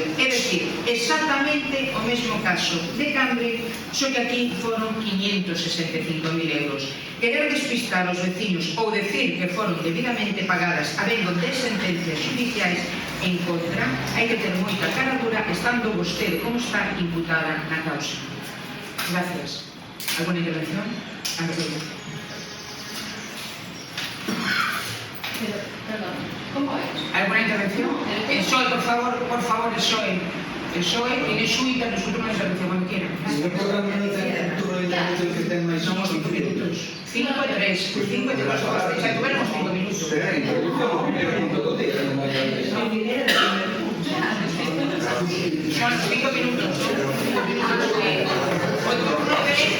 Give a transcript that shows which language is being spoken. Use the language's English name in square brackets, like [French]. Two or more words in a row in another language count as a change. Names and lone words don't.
[Galician] É dicir, exactamente o mesmo caso de Cambre, só que aquí foron 565.000 euros. Querer despistar os veciños ou decir que foron debidamente pagadas habendo 10 sentencias judiciais en contra, hai que ter moita cara dura estando vostede como está imputada na causa. [Spanish] Gracias. ¿Alguna intervención? Pero, perdón, ¿cómo es? ¿Alguna intervención? El PSOE, por favor, el PSOE. El PSOE tiene su intervención cuando quiera. [Galician] No programa non ten turno de intervención que ten máis Somos 5 minutos. 5 e 3. 5 e 3. Xa tuveremos 5 minutos. Será intervención todo o día. Son 5 minutos. O turno de...